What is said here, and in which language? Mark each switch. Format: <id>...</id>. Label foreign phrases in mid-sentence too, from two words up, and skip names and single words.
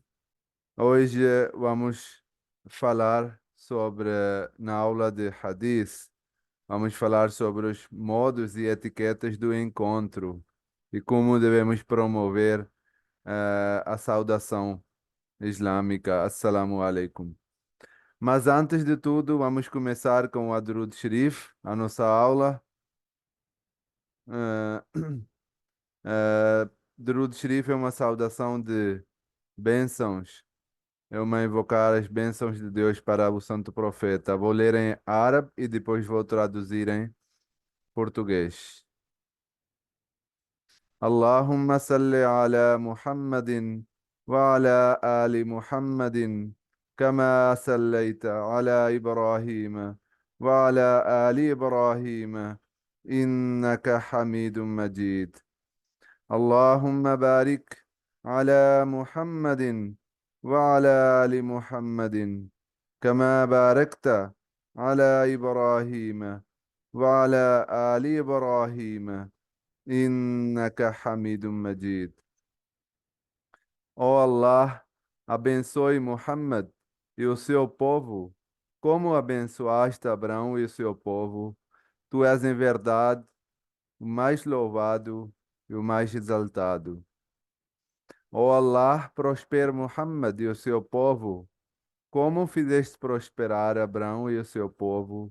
<pt>Hoje vamos falar sobre, na aula de Hadith, vamos falar sobre os modos e etiquetas do encontro e como devemos promover a saudação islâmica.</pt> <ar>السلام عليكم.</ar> <pt>Mas antes de tudo, vamos começar com o Adrud Sharif, a nossa aula. Eh, Durud Sharif é uma saudação de bênçãos. É uma invocar as bênçãos de Deus para o Santo Profeta. Vou ler em árabe e depois vou traduzir em português.</pt> <ar>اللهم صل على محمد وعلى آل محمد كما صليت على إبراهيم وعلى آل إبراهيم إنك حميد مجيد. اللهم بارك على محمد وعلى آل محمد كما باركت على إبراهيم وعلى آل إبراهيم إنك حميد مجيد.</ar> <pt>Ó Allah, abençoe Muhammad e o seu povo, como abençoaste Abraão e o seu povo. Tu és em verdade o mais louvado e o mais exaltado. Ó Allah, prospera Muhammad e o seu povo, como fizeste prosperar Abraão e o seu povo.</pt>